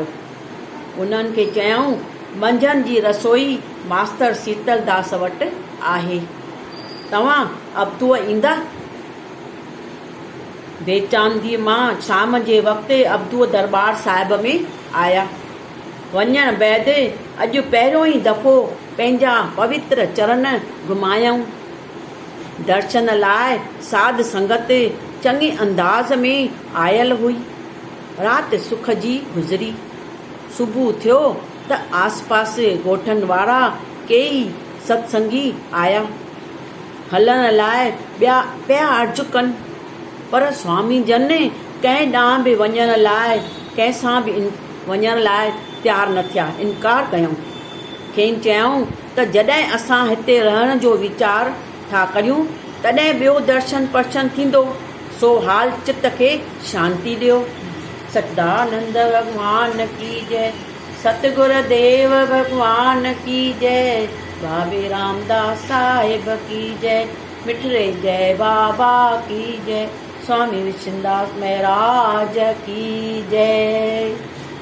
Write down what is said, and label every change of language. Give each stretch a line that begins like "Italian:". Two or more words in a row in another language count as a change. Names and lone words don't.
Sindhi: उन्हनि खे चयऊं, मंझंदि जी रसोई मास्तर शीतलदास वटि आहे, तव्हां अबडूअ ईंदा। बेचांदीअ मां शाम जे वक़्तु अबडूअ दरबार साहिब में आया। वञण बैदि अॼु पहिरियों ई दफ़ो पंहिंजा पवित्र चरण घुमायऊं। दर्शन लाइ साध संगत चङे अंदाज़ में आयल हुई। राति सुख जी गुज़री। सुबुह थियो त आसपास ॻोठनि वारा कई सत्संगी आया। हलण लाइ ॿिया पिया अर्ज़ु कनि, पर स्वामी जन कंहिं ॾांहुं बि वञण लाइ कंहिंसां बि वञण लाइ तयारु न थिया। इनकार कयूं। खेनि चयऊं त जॾहिं असां हिते रहण जो वीचार था करियूं तॾहिं ॿियो दर्शन पर्शन थींदो, सो हाल चित खे शांती ॾियो।
Hindi: सच्चिदानंद भगवान की जय, सतगुरुदेव भगवान की जय, बाबे रामदास साहिब की जय, मिठरे जय बाबा की जय, स्वामी विष्णुदास महाराज की जय।